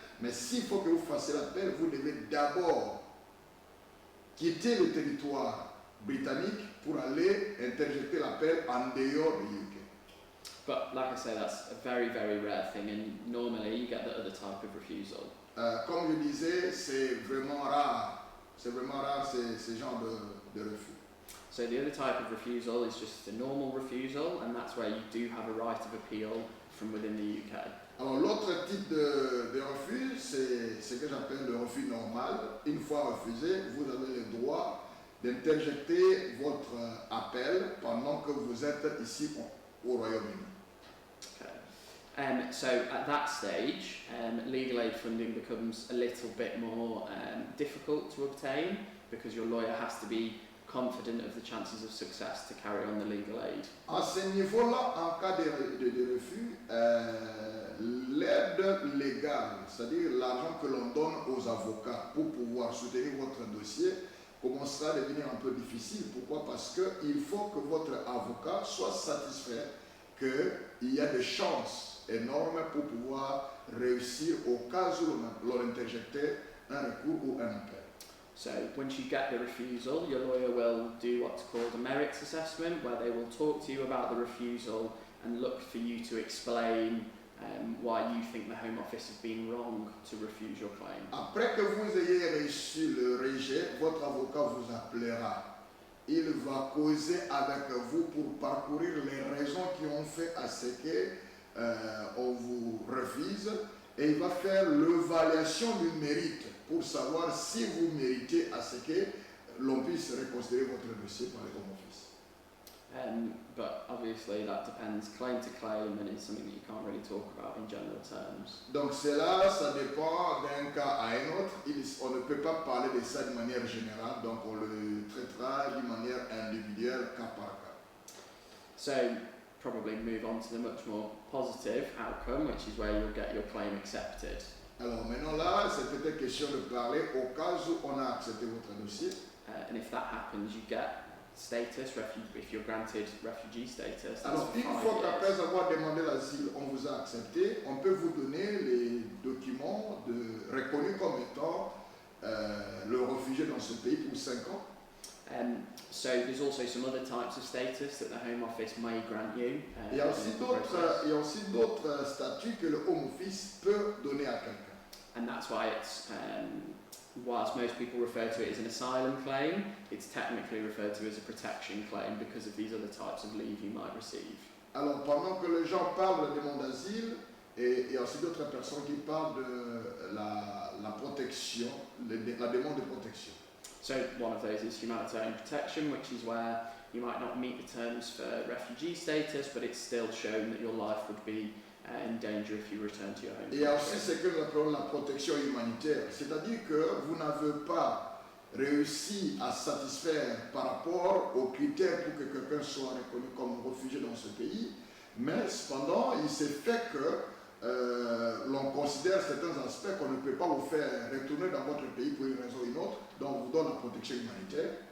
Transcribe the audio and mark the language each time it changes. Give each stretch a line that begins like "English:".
French: Mais s'il faut que vous fassiez l'appel, vous devez d'abord quitter le territoire britannique pour aller interjecter l'appel en dehors du UK.
English: But like I say, that's a very, very rare thing, and normally you get the other type of refusal.
French: Comme je disais, c'est vraiment rare. C'est vraiment rare ce genre de refus.
English: So the other type of refusal is just a normal refusal, and that's where you do have a right of appeal from within the UK.
French: Alors l'autre type de refus, c'est ce que j'appelle le refus normal. Une fois refusé, vous avez le droit d'interjecter votre appel pendant que vous êtes ici au Royaume-Uni.
English: Okay. So at that stage, legal aid funding becomes a little bit more difficult to obtain because your lawyer has to be confident of the chances of success to carry on the legal aid.
French: À ce niveau-là, en cas de refus, l'aide légale, c'est-à-dire l'argent que l'on donne aux avocats pour pouvoir soutenir votre dossier, commencera à devenir un peu difficile. Pourquoi? Parce qu'il faut que votre avocat soit satisfait qu'il y a des chances énormes pour pouvoir réussir au cas où l'on interjectait un recours ou un appel.
English: So once you get the refusal, your lawyer will do what's called a merits assessment, where they will talk to you about the refusal and look for you to explain why you think the Home Office has been wrong to refuse your claim.
French: Après que vous ayez reçu le rejet, votre avocat vous appellera il va causer avec vous pour parcourir les raisons qui ont fait à ce que on vous refuse, et il va faire l'évaluation du mérite pour savoir si vous méritez à ce que l'on puisse reconsidérer votre dossier par les Home Office.
English: But obviously that depends claim to claim and it's something that you can't really talk about in general terms.
French: Donc cela, ça dépend d'un cas à un autre. On ne peut pas parler de ça de manière générale, donc on le traitera d'une manière individuelle, cas par cas.
English: So probably move on to the much more positive outcome, which is where you'll get your claim accepted.
French: Alors maintenant là, c'est peut-être question de parler au cas où on a accepté votre dossier.
English: And if that happens, you get status, if you're granted refugee status.
French: Alors une fois qu'après avoir demandé l'asile, on vous a accepté, on peut vous donner les documents reconnus comme étant le réfugié dans ce pays pour 5 ans.
English: So there's also some other types of status that the Home Office may grant you.
French: Il y a aussi d'autres statuts que le Home Office peut donner à quelqu'un.
English: And that's why it's, whilst most people refer to it as an asylum claim, it's technically referred to as a protection claim because of these other types of leave you might receive.
French: Alors pendant que les gens parlent de la demande d'asile, et il y a aussi d'autres personnes qui parlent de la protection, la demande de protection.
English: So one of those is Humanitarian Protection, which is where you might not meet the terms for refugee status, but it's still shown that your life would be in danger if you return to your home country.
French: Il y a aussi ce que nous appelons la protection humanitaire, c'est-à-dire que vous n'avez pas réussi à satisfaire par rapport aux critères pour que quelqu'un soit reconnu comme réfugié dans ce pays, mais cependant il s'est fait que l'on considère certains aspects qu'on ne peut pas vous faire retourner dans votre pays pour une raison ou une autre, donc on vous donne la protection humanitaire.